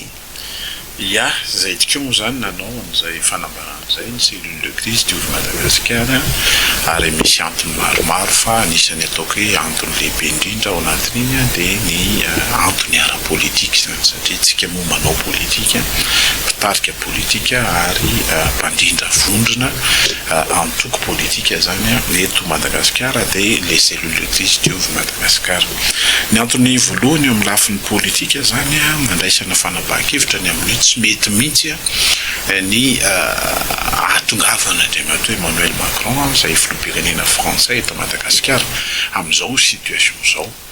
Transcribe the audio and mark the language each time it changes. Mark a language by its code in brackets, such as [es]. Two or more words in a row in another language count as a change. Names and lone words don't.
[mg] Ya, zay tokoa moa zany nanao an'izay fanambarana zay ny [fr] cellule de crise [mg] diovy Madagasikara ary misy antony maromaro fa anisany ataoko hoe antony lehibe indrindra ao anatin'iny dia ny antony ara-politika zany satria tsika moa manao politika mpitarika politika ary mpandindra vondrona antoko politika zany eto Madagasikara dia [fr] les cellules de crise [mg] diovy Madagasikara. Ny antony voalohany eo amin'ny lafin'ny politika zany mandraisana fanapahan-kevitra ny amin'ny tsy mety mihitsy ny ahatongavana Andriamatoa Emmanuel Macron izay filoham-pirenena frantsay eto Madagasikara amin'izao situation izao.